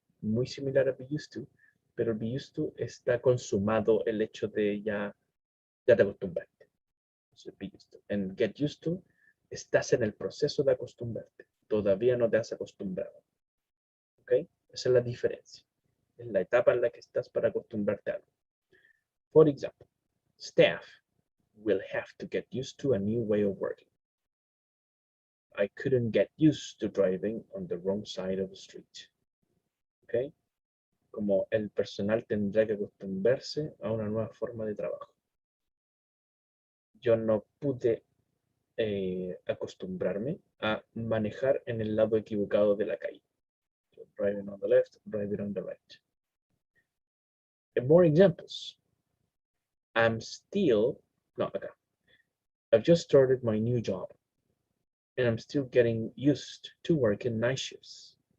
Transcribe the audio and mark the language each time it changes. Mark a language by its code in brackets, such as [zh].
[es] Muy similar a be used to, pero be used to está consumado el hecho de ya te acostumbraste. [en] So, be used to. And get used to, [es] estás en el proceso de acostumbrarte. Todavía no te has acostumbrado. ¿Ok? Esa es la diferencia. Es la etapa en la que estás para acostumbrarte a algo. [en] For example, staff will have to get used to a new way of working. I couldn't get used to driving on the wrong side of the street. ¿Ok? [es] Como el personal tendrá que acostumbrarse a una nueva forma de trabajo. Yo no pude acostumbrarme a manejar en el lado equivocado de la calle. [en] So, driving on the left, driving on the right. And more examples. I'm still, [es] no, acá. [en] I've just started my new job and I'm still getting used to working night shifts.